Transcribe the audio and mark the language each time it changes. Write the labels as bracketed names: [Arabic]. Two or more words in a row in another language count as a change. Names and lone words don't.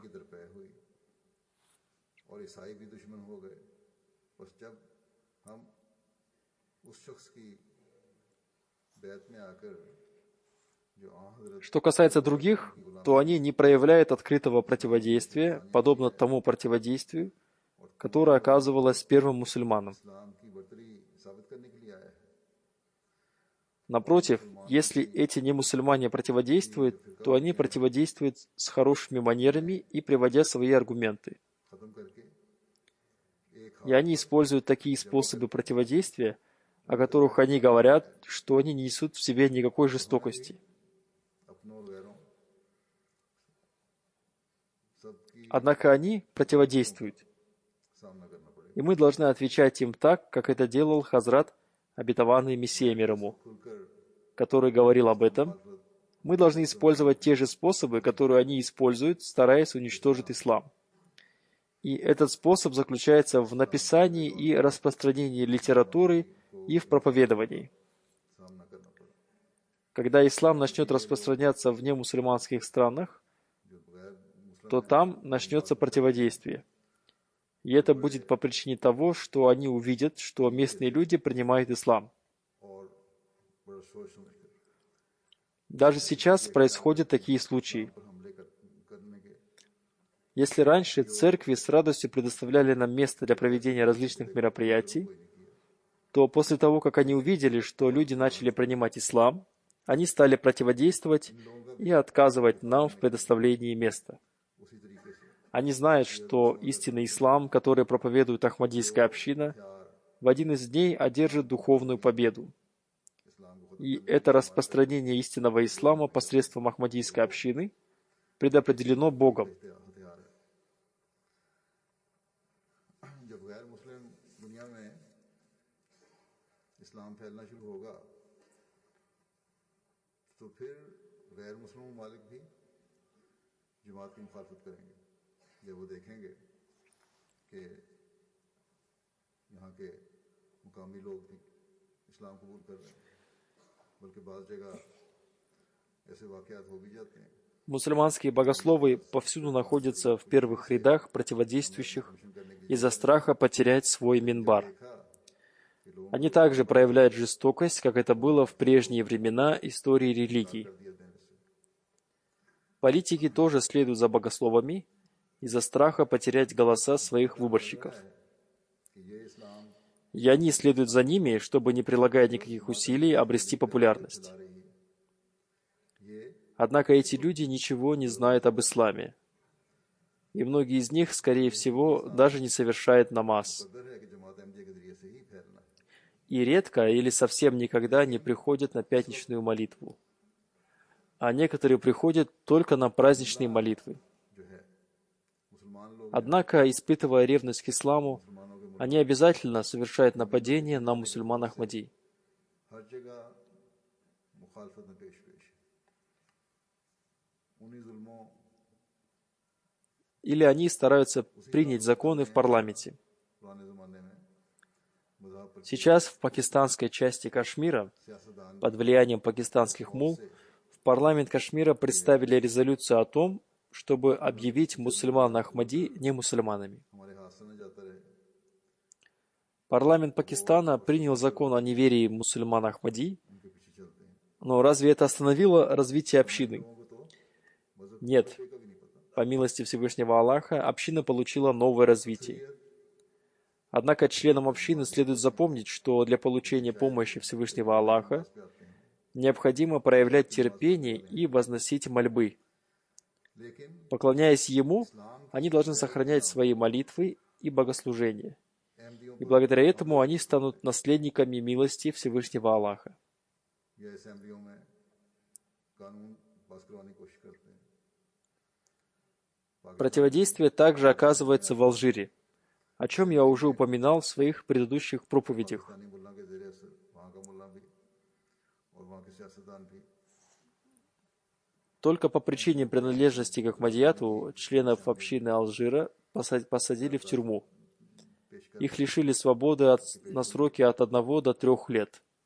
[Urdu] کی درپے ہوئی اور عیسائی بھی دشمن ہو گئے. بس جب ہم اس شخص کی بیعت میں آکر [Russian] Что касается других, то они не проявляют открытого противодействия, подобно тому противодействию, которое оказывалось первым мусульманам. [Urdu] اسلام کی برتری ثابت کرنے کے لیے آیا ہے. [Russian] Напротив, если эти немусульмане противодействуют, то они противодействуют с хорошими манерами и приводя свои аргументы. [Urdu] ختم کرکے ایک [Russian] И они используют такие способы противодействия, о которых они говорят, что они не несут в себе никакой жестокости. [Urdu] اپنوں اور غیروں سب کی [Russian] Однако они противодействуют, [Urdu] سامنا کرنا پڑے گا. [Russian] и мы должны отвечать им так, как это делал Хазрат, обетованный Мессия мир ему, [Urdu] खुलकर [Russian] который говорил об этом. Мы должны использовать те же способы, которые они используют, стараясь уничтожить ислам. И этот способ заключается в написании и распространении литературы и в проповедовании. [Urdu] سامنا کرنا پڑا. [Russian] Когда ислам начнет распространяться в немусульманских странах, [Urdu] جو بغیر مسلم [Russian] то там начнется противодействие. И это будет по причине того, что они увидят, что местные люди принимают ислам. [Urdu] اور بڑا سوچ سمجھ کر [Russian] Даже сейчас происходят такие случаи. [Urdu] پر حملے کرنے کے [Russian] Если раньше церкви с радостью предоставляли нам место для проведения различных мероприятий, то после того, как они увидели, что люди начали принимать ислам, они стали противодействовать и отказывать нам в предоставлении места. [Urdu] اسی طریقے سے [Russian] Они знают, что истинный ислам, который проповедует Ахмадийская община, в один из дней одержит духовную победу. [Urdu] اسلام کو [Russian] И это распространение истинного ислама посредством Ахмадийской общины предопределено Богом. [Urdu] ہتھیار ہے. جب غیر مسلم دنیا میں اسلام پھیلنا شروع ہوگا تو پھر غیر مسلم ممالک بھی جماعت کی مخالفت کریں گے جب وہ دیکھیں گے کہ یہاں کے مقامی لوگ بھی اسلام قبول کر رہے ہیں، بلکہ بعض جگہ ایسے واقعات ہو بھی جاتے ہیں [Russian] Мусульманские богословы повсюду находятся в первых рядах противодействующих из-за страха потерять свой минбар. Они также проявляют жестокость, как это было в прежние времена истории религий. Политики тоже следуют за богословами из-за страха потерять голоса своих выборщиков. [Urdu] کہ یہ اسلام [Russian] И они следуют за ними, чтобы, не прилагая никаких усилий, обрести популярность. [Urdu] رہی ہے، یہ [Russian] Однако эти люди ничего не знают об исламе. И многие из них, скорее всего, даже не совершают намаз. [Urdu] قدر ہے کہ جماعت احمدیہ کے ذریعے سے ہی پھیلنا ہے. [Russian] И редко или совсем никогда не приходят на пятничную молитву. А некоторые приходят только на праздничные молитвы. [Urdu] جو ہے مسلمان لوگ [Russian] Однако, испытывая ревность к исламу, [Urdu] مسلمانوں کے [Russian] они обязательно совершают нападение на мусульман Ахмади. [Urdu] ہر جگہ مخالفت میں پیش پیش ہے. انہی ظلموں [Russian] Или они стараются принять законы в парламенте. [Urdu] پرانے زمانے میں مذہب پر [Russian] Сейчас в пакистанской части Кашмира, [Urdu] सियासतदान [Russian] под влиянием пакистанских мул, в парламент Кашмира представили резолюцию о том, чтобы объявить мусульман Ахмади немусульманами. [Urdu] ہمارے ہاتھ سے نہ جاتا رہے, [Russian] Парламент Пакистана принял закон о неверии мусульман Ахмади, [Urdu] ان کے پیچھے چلتے ہیں. [Russian] но разве это остановило развитие общины? [Urdu] لوگوں کو تو مذہب [Russian] Нет. [Urdu] کا بھی نہیں پتہ. [Russian] По милости Всевышнего Аллаха, община получила новое развитие. Однако членам общины следует запомнить, что для получения помощи Всевышнего Аллаха [Urdu] پہ آتے ہیں, [Russian] необходимо проявлять терпение и возносить мольбы. [Urdu] लेकिन [Russian] Поклоняясь Ему, они должны сохранять свои молитвы и богослужения. [Urdu] अहमदियों [Russian] И благодаря этому они станут наследниками милости Всевышнего Аллаха. [Urdu] یا اسمبلیوں میں قانون پاس کروانے کی کوشش کرتے ہیں. [Russian] Противодействие также оказывается в Алжире, о чем я уже упоминал в своих предыдущих проповедях. [Urdu] پاکستانی ملا کے ذریعے اثر وہاں کا ملا بھی اور وہاں کے سیاستدان بھی [Russian] Только по причине принадлежности к Ахмадияту членов общины Алжира посадили в тюрьму. [Urdu] پیش کر [Russian] Их лишили свободы на сроки от 1 до 3 лет.